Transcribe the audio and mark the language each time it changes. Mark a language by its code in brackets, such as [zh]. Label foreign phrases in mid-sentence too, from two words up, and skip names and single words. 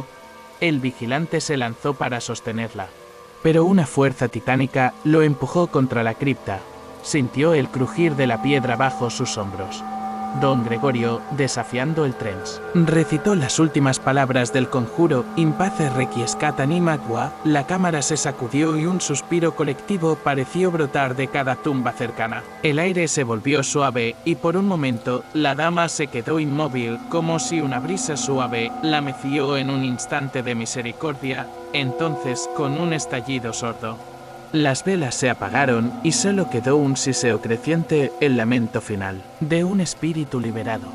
[es] El vigilante se lanzó para sostenerla, pero una fuerza titánica lo empujó contra la cripta. Sintió el crujir de la piedra bajo sus hombros. Don Gregorio, desafiando el trens, recitó las últimas palabras del conjuro: [la] In pace requiescat anima tua. [es] La cámara se sacudió y un suspiro colectivo pareció brotar de cada tumba cercana. El aire se volvió suave y por un momento la dama se quedó inmóvil, como si una brisa suave la meció en un instante de misericordia. Entonces, con un estallido sordo, las velas se apagaron y solo quedó un siseo creciente, el lamento final de un espíritu liberado.